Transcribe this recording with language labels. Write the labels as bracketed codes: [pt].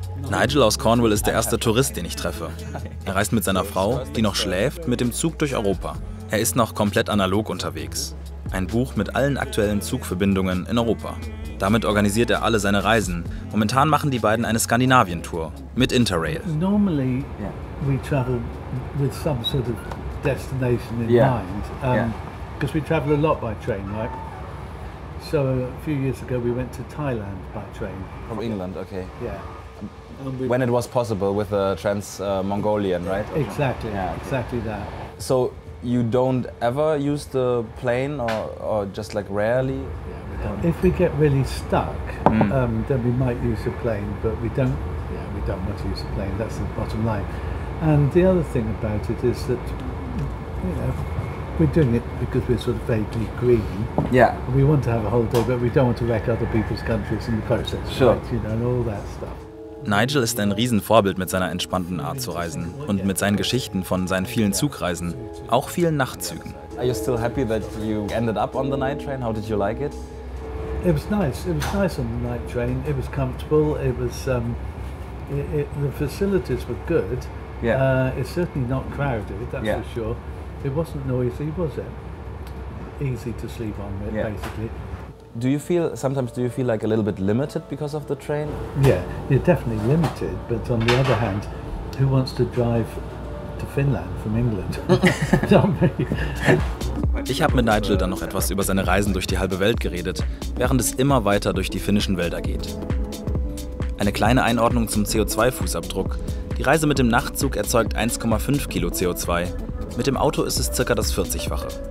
[de] Nigel aus Cornwall ist der erste Tourist, den ich treffe. Er reist mit seiner Frau, die noch schläft, mit dem Zug durch Europa. Er ist noch komplett analog unterwegs. Ein Buch mit allen aktuellen Zugverbindungen in Europa. Damit organisiert er alle seine Reisen. Momentan machen die beiden eine Skandinavien-Tour mit Interrail. [en] Normally, we travel with some sort of destination in mind, because we travel a lot by train, right? So a few years ago, we went to Thailand by train. From England, okay. Yeah. When it was possible with the Trans-Mongolian, right? Exactly, Yeah, okay. exactly that. So you don't ever use the plane or just like rarely? If we get really stuck, then we might use a plane, but we don't. Yeah, we don't want to use a plane. That's the bottom line. And the other thing about it is that, you know, we're doing it because we're sort of vaguely green. Yeah. We want to have a holiday, but we don't want to wreck other people's countries in the process. Sure. Right? You know, and all that stuff. [de] Nigel ist ein Riesenvorbild mit seiner entspannten Art zu reisen und mit seinen Geschichten von seinen vielen Zugreisen, auch vielen Nachtzügen. [en] Are you still happy that you ended up on the night train? How did you like it? It was nice. It was nice on the night train. It was comfortable. It was the facilities were good. Yeah. It's certainly not crowded, that's Yeah. for sure. It wasn't noisy, was it? Easy to sleep on it, basically. Do you feel like a little bit limited because of the train? Yeah, you're definitely limited, but on the other hand, who wants to drive to Finland from England? Not me. [de] Ich habe mit Nigel dann noch etwas über seine Reisen durch die halbe Welt geredet, während es immer weiter durch die finnischen Wälder geht. Eine kleine Einordnung zum CO2-Fußabdruck. Die Reise mit dem Nachtzug erzeugt 1,5 Kilo CO2. Mit dem Auto ist es ca. das 40-fache.